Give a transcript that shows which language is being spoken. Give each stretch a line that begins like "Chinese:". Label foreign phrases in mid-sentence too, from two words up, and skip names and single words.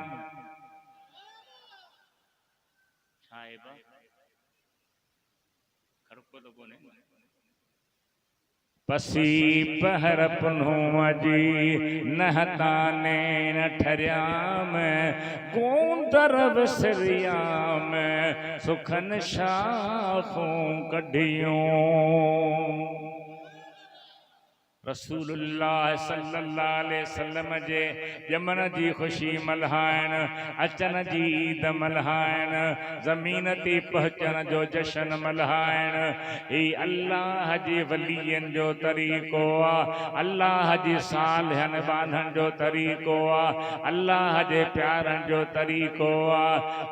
Sindhi: पसी पहर पुनूअ जी नहताने न ठरियाम गोंदर विसरियाम सुखन शाखूं कढियूं रसूलुल्लाह
Arabic: صلى الله عليه وسلم
Sindhi: जे जमन जी खुशी मल्हाइण, अचन जी ईद मल्हाइण, ज़मीन ते पहुचण जो जशन मल्हाइण। ही अल्लाह जे वलियन जो तरीक़ो आ, अल्लाह जी सालिहन बानन जो तरीक़ो आ, अल्लाह जे प्यारन जो तरीक़ो आ।